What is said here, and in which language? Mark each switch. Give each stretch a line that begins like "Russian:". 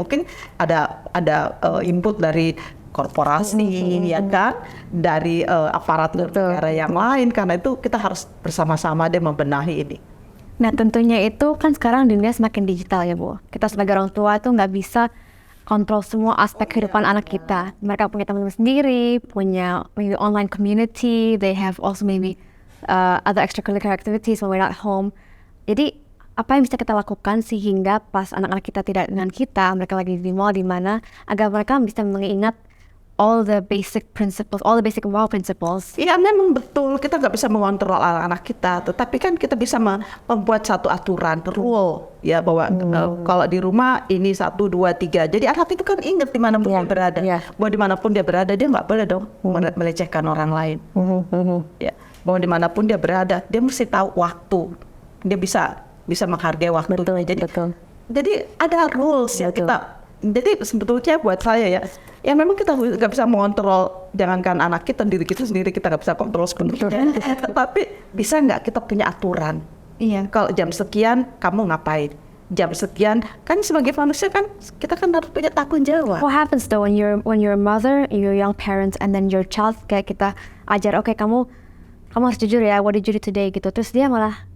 Indonesian: Mungkin ada input dari korporasi ya kan, dari aparat negara yang lain, karena itu kita harus bersama-sama deh membenahi ini. Nah tentunya itu kan sekarang dunia semakin digital ya Bu. Kita sebagai orang tua itu nggak bisa kontrol semua aspek kehidupan anak kita. Mereka punya teman-teman sendiri, punya
English: maybe online community, they have also maybe other extracurricular activities when we're not home.
Indonesian: Jadi apa yang bisa kita lakukan sehingga pas anak-anak kita tidak dengan kita, mereka lagi di mall di mana, agar mereka bisa mengingat
English: all the basic principles, all the basic moral principles.
Indonesian: Iya, memang betul, kita nggak bisa mengontrol anak-anak kita, tetapi kan kita bisa membuat satu aturan, rule ya, bahwa kalau di rumah ini 1, 2, 3. Jadi anak itu kan ingat dimanapun dia berada, bahwa dimanapun dia berada dia nggak boleh dong melecehkan orang lain. Ya, bahwa dimanapun dia berada dia mesti tahu waktu, dia bisa menghargai waktu. Jadi ada rules ya kita. Jadi sebetulnya buat saya ya memang kita nggak bisa mengontrol, jangankan anak kita, diri kita sendiri kita nggak bisa kontrol sepenuhnya. Tetapi bisa nggak kita punya aturan? Iya. Kalau jam sekian kamu ngapain? Jam sekian kan sebagai manusia kan kita kan harus punya tanggung jawab.
English: What happens though when you're a mother, you're young parents, and then your child
Indonesian: kayak kita ajar, oke, kamu harus jujur ya,
English: what did you do today
Indonesian: gitu. Terus dia malah